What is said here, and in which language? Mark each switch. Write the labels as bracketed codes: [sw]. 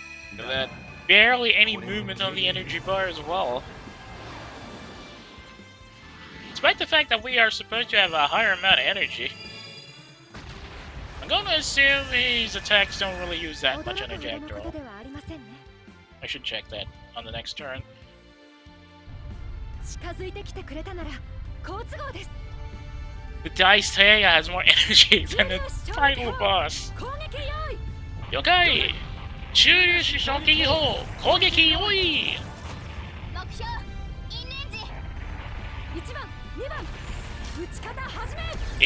[en] And then barely any movement on the energy bar as well. Despite the fact that we are supposed to have a higher amount of energy. I'm gonna assume these attacks don't really use that much energy after all. I should check that on the next turn. [ja] 近づいてきてくれたなら好都合です。 [en] The Dice Taya has more energy than the final boss. [ja] 攻撃用意。了解。中粒子衝撃砲攻撃用意。目標インレンジ。1番、2番、撃ち方始め。